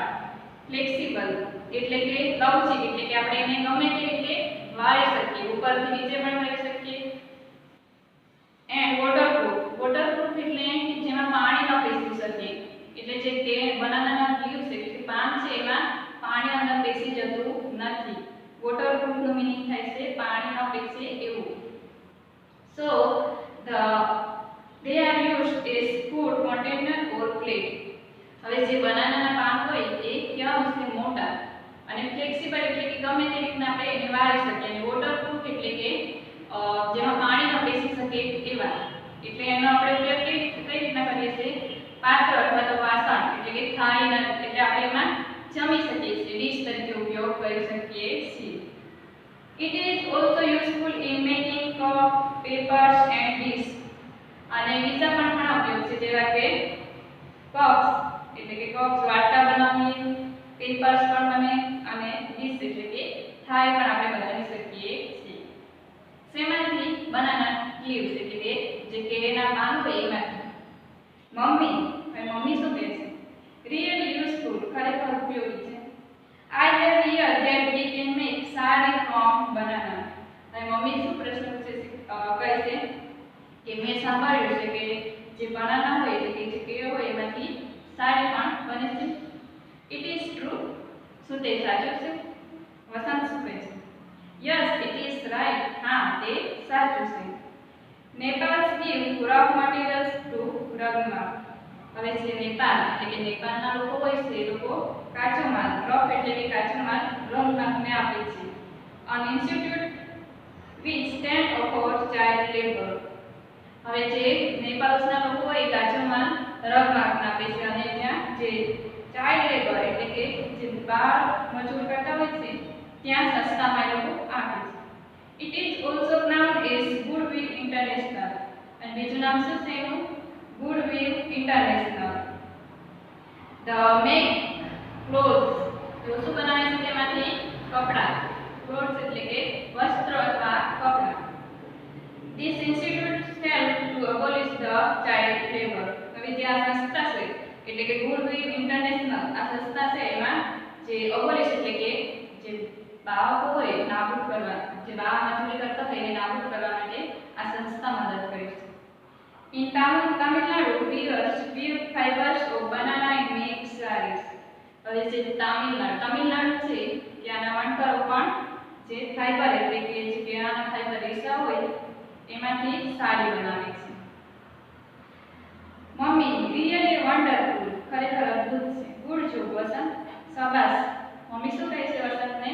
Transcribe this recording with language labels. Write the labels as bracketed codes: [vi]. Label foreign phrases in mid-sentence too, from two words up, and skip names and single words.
[gu] ફ્લેક્સિબલ એટલે કે લવચીક એટલે કે આપણે એને ગમે તે રીતે વાળી શકીએ, ઉપરથી નીચે પણ વાળી શકીએ. [en] And waterproof. [gu] વોટરપ્રૂફ એટલે જેમાં પાણી ન બેસી શકે, એટલે જે કે બનાનાના લીવ્સ એટલે કે પાન છે એમાં પાણી અંદર બેસી જતું નથી. વોટરપ્રૂફ નો મીનિંગ થાય છે પાણી ન બેસે એવું. [en] So they are used as food container or plate. [gu] હવે જે બનાનાના પાન હોય એ કેવા હોય છે? મોટા અને ફ્લેક્સિબલ એટલે કે ગમે તે રીતના આપણે એને વાળી શકીએ. અને વોટરપ્રૂફ એટલે કે જેમાં પાણી ન બેસી શકે એવા. એટલે એનો આપણે ઉપયોગ કઈ રીતના કરીએ છીએ? પાત્ર અથવા તો વાસણ એટલે કે થાળી એટલે આપણે એમાં જમી શકીએ છીએ, ડીશ તરીકે ઉપયોગ કરી શકીએ છીએ. [en] It is also useful in making cup, papers and dish. [gu] અને બીજા પણ ઘણા ઉપયોગ છે જેવા કે કપ્સ એટલે કે કપ્સ વાટકા બનાવીએ, પેપર્સ પણ બને અને ડીશ એટલે કે થાળી પણ આપણે બનાવી શકીએ છીએ. શેમાંથી? [en] banana leaves [gu] એટલે કે જે કેળના પાન હોય એમાંથી. મમ્મી શું કહે છે? [en] Really useful, [gu] ખરેખર ઉપયોગી છે. [en] I have heard that we can make sari from banana. [gu] અને મમ્મી શું પ્રશ્ન પૂછે છે? કહે છે કે મેં સાંભળ્યું છે કે જે બનાના હોય એટલે કે જે કેળ હોય એમાંથી સાડી પણ બને છે. [en] It is true. [gu] શું તે સાચું છે? વસંત શું કહે છે? [en] Yes, it is right. [gu] હા, તે સાચું છે. [en] Nepals give rough materials to rug mark. [gu] હવે જે નેપાળ એટલે કે નેપાળના લોકો હોય છે એ લોકો કાચો માલ, રફ એટલે કે કાચો માલ રંગ નાખને આપે છે. [en] An institute which stand for child labor. [gu] હવે જે નેપાળના લોકો હોય કાચો માલ રંગ નાખને આપે છે અને ત્યાં જે [en] child labor [gu] એટલે કે જે બાળ મજૂર કરતા હોય છે ત્યાં સસ્તામાં એ લોકો આપે છે. [en] It is also known as Goodwill International. [gu] અને બીજું નામ શું છે એનું? Goodwill International. [en] The make clothes. [gu] જો શું બનાવે છે તેમાંથી? કપડા. ક્લોથ્સ એટલે કે વસ્ત્ર અથવા કપડા. [en] This institute help to abolish the child labor. [gu] હવે જે આ સંસ્થા છે એટલે કે ગુડવિલ ઇન્ટરનેશનલ આ સંસ્થા છે એમાં જે અબોલિશ એટલે કે જે બાળકો હોય નાબૂદ કરવા, જે બાળ મજૂરી કરતા હોય એને નાબૂદ કરવા માટે આ સંસ્થા મદદ કરે છે. [en] In Tamil Nadu, weavers weave fibers of banana and make sarees. [gu] હવે જે તમિલનાડુ છે ત્યાંના વણકરો પણ જે ફાઈબર એટલે કે જે કેળાના ફાઈબર રેસા હોય એમાંથી સાડી બનાવે છે. મમ્મી [en] really wonderful, [gu] ખરેખર અદ્ભુત છે. [en] good job [gu] વસંત, શાબાશ. મમ્મી શું કહે છે વસંતને?